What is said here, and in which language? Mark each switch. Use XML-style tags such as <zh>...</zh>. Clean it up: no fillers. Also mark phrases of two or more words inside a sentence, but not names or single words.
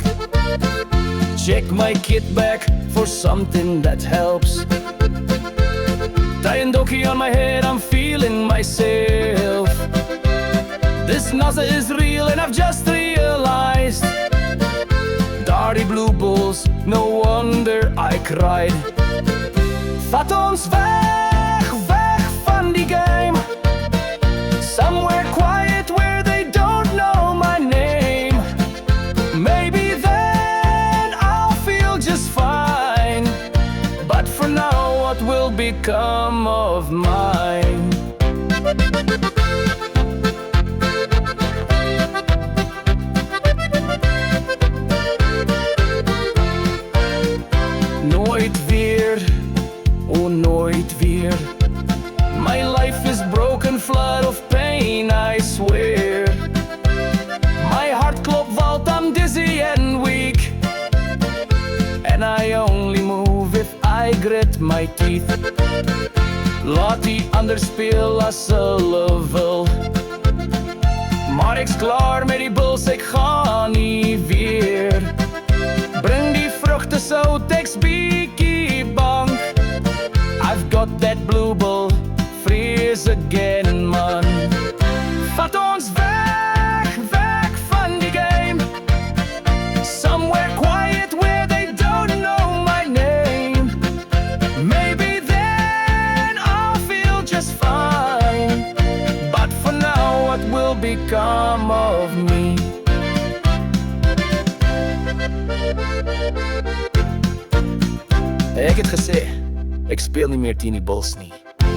<en>Check my kit bag for something that helps. Tie a dokie on my head, I'm feeling myself. This nausea is real and I've just realized. Dirty blue bulls, no wonder I cried.</en> <af>Vat ons weg, weg van die game.</af> <en>Somewhere quiet where they don't know my name. Maybe then I'll feel just fine. But for now, what will become of mine?</en> <af>Nooit weer, oh nooit weer.</af> <en>My life is broken, flood of pain, I swear. My heart klopt wild, I'm dizzy and weak. And I only move if I grit my teeth.</en> <af>Laat die ander speel as hulle wil. Maar ek's klaar met die buls, ek gaan nie weer. Bring die vruchte sout, ek's bietjie bang.</af> <en>I've got that blue bull, freeze again, man.</en> <af>Vat ons weg, weg van die game.</af> <en>Somewhere quiet where they don't know my name. Maybe then I'll feel just fine. But for now, what will become of me?</en> <af>Ek het gesê, ek speel nie meer teen die Bulls nie.</af>